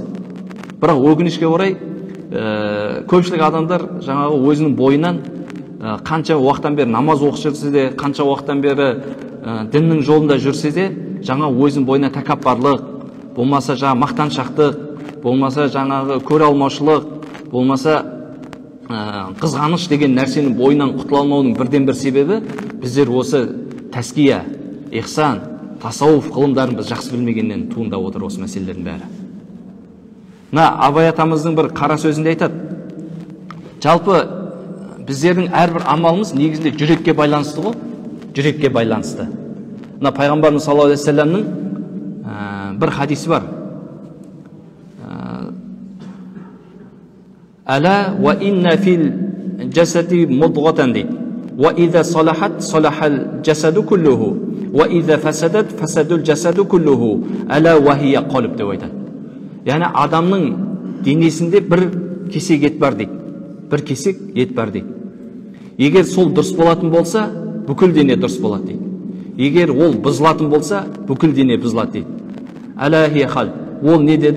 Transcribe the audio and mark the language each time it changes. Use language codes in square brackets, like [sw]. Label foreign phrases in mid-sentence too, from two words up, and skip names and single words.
[kk] Бірақ өкінішке орай көпшілік адамдар жаңағы өзінің бойынан қанша уақыттан бері намаз оқып жүрсе де, қанша уақыттан бері діннің жолында жүрсе де, жаңа өзінің бойына тәкаппарлық, болмаса жаңа мақтаншақтық, болмаса жаңағы көре алмаушылық, болмаса қызғаныш деген нәрсенің бойынан құтыла алмаудың бірден-бір себебі біздер осы тәския, ихсан, тасауф ғылымдарын біз жақсы білмегеннен туындап отыр осы мәселелердің бәрі. Абай атамыздың бір қара сөзінде айтады. Жалпы біздердің әрбір амалымыз негізінде жүрекке байланысты ғой, жүрекке байланысты. Пайғамбарымыз [ar] صلى الله عليه وسلم [kk] бір хадисі бар. [ar] ألا وإن في الجسد مضغة дейді. وإذا صلحت صلح الجسد كله، وإذا فسدت فسد الجسد كله، ألا وهي القلب [kk] деп айтады. Яғни адамның денесінде бір кесек ет бар дейді. Бір кесек ет бар дейді. Егер сол дұрыс болатын болса, бүкіл дене дұрыс болады дейді. Егер ол бұзылатын болса, бүкіл дене бұзылады дейді. [ar] ألا وهي القلب. [kk] Ол не деді?